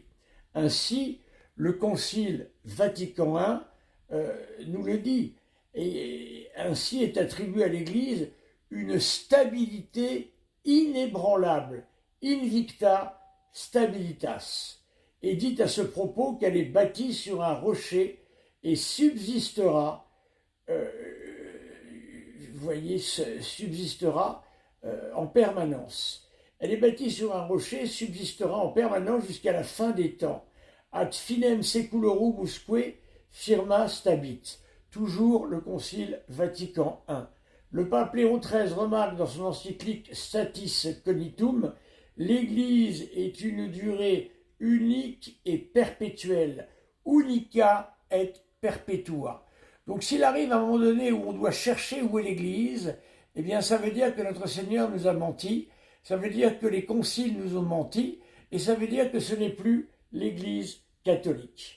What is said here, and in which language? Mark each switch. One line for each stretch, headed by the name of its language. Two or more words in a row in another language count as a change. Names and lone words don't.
French: Ainsi, le Concile Vatican I nous le dit, et ainsi est attribuée à l'Église une stabilité inébranlable,
Latin: invicta stabilitas,
French: et dit à ce propos qu'elle est bâtie sur un rocher et subsistera, vous voyez, subsistera en permanence. Elle est bâtie sur un rocher, subsistera en permanence jusqu'à la fin des temps.
Latin: Ad finem seculorum usque firma stabit.
French: Toujours le Concile Vatican I. Le pape Léon XIII remarque dans son encyclique Statis Cognitum l'Église est une durée unique et perpétuelle.
Latin: Unica et perpetua.
French: Donc s'il arrive à un moment donné où on doit chercher où est l'Église, eh bien ça veut dire que notre Seigneur nous a menti, ça veut dire que les conciles nous ont menti, et ça veut dire que ce n'est plus l'Église catholique.